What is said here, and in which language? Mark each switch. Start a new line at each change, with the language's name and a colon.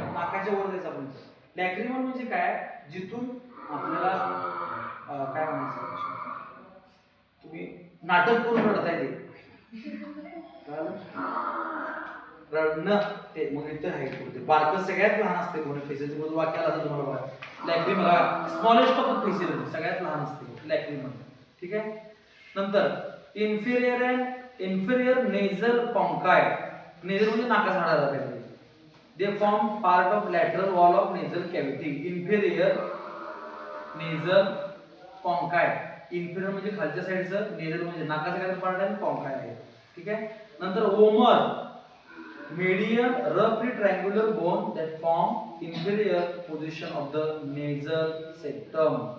Marathi: नाकाच्या वर द्यायचा आपण. लॅक्रिमल म्हणजे काय जिथून आपल्याला काय म्हणायचं तुम्ही नाटक करून रडताय ते रडणं ते मग इथं आहे कुठे बारकं सगळ्यात लहान असते कोणी फेसेस बद्दल वाक्याला असं तुम्हाला बघा लॅक्रिमल
English: smallest of the faces
Marathi: सगळ्यात लहान असते लॅक्रिमल. ठीक आहे. नंतर इन्फेरियर नेझल कॉन्काय. नेझल म्हणजे नाकाचा हाड झाला पाहिजे.
English: They form part of lateral wall of nasal cavity. Inferior nasal conchi.
Marathi: Inferior म्हणजे खालच्या साईडचं, nasal म्हणजे नाकाचा काय पार्ट आहे, conchi आहे. ठीक आहे. नंतर Omar,
English: median roughly triangular bone that form inferior position of the nasal septum.